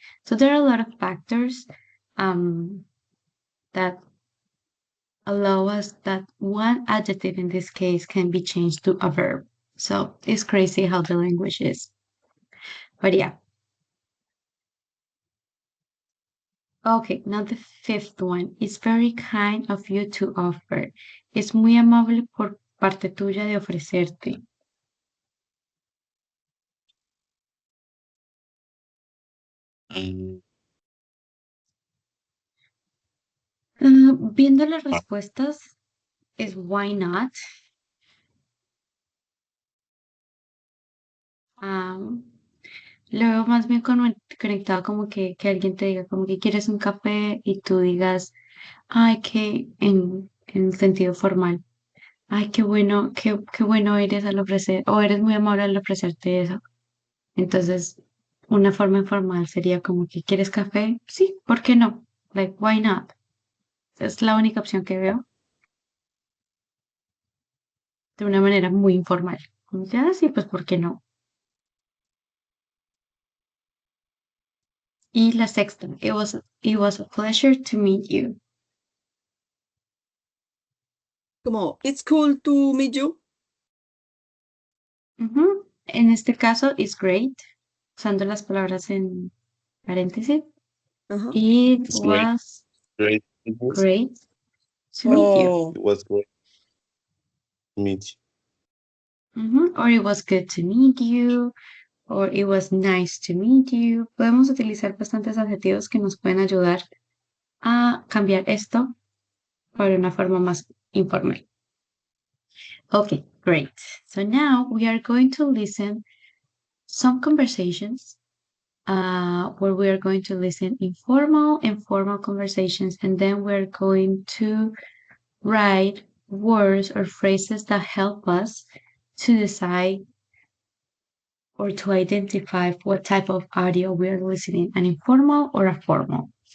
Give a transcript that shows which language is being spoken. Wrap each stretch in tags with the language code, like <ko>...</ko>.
<en>So there are a lot of factors um, that allow us that one adjective in this case can be changed to a verb. So it's crazy how the language is. But yeah, Okay, now the fifth one. It's very kind of you to offer.</en> <es>Es muy amable por parte tuya de ofrecerte. Viendo las respuestas, es</es> <en>why not.</en> <es>Am, lo veo más bien conectado como que alguien te diga como que quieres un café y tú digas, ay, que en sentido formal, ay, qué bueno eres al ofrecer, o eres muy amable al ofrecerte eso. Entonces, una forma informal sería como que ¿quieres café? Sí, ¿por qué no?</es> <en>Like, why not?</en> <es>Es la única opción que veo de una manera muy informal. Como que, sí, pues ¿por qué no? Y la sexta,</es> <en>it was a pleasure to meet you. Como, it's cool to meet you.</en> <es>Ujú. En este caso,</es> <en>it's great,</en> <es>usando las palabras en paréntesis. Uh-huh.</es> <en>It It's great. was Great. great to meet you. Oh, It was great to meet Or it was good to meet you. Or it was nice to meet you.</en> <es>Podemos utilizar bastantes adjetivos que nos pueden ayudar a cambiar esto para una forma más informal.</es> <en>Okay, great. So now we are going to listen some conversations where we are going to listen informal and formal conversations, and then we're going to write words or phrases that help us to decide or to identify what type of audio we are listening, an informal or a formal.</en>